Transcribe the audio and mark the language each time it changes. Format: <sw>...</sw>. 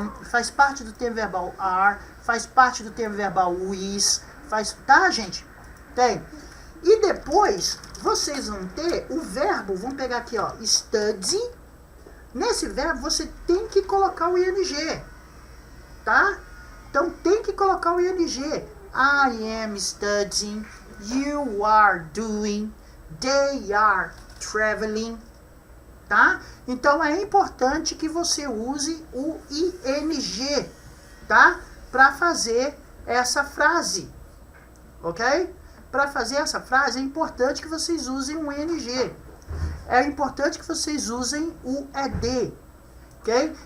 <pt>Faz parte do tempo verbal are, faz parte do tempo verbal is, tá, gente? Tem. E depois vocês vão ter o verbo, vamos pegar aqui, ó, study. Nesse verbo você tem que colocar o ing, tá? Então tem que colocar o ing.</pt> <en>I am studying, you are doing, they are traveling,</en> <pt>tá? Então é importante que você use o ing, tá? Para fazer essa frase, ok? Para fazer essa frase é importante que vocês usem o ing. É importante que vocês usem o ed, ok?</pt>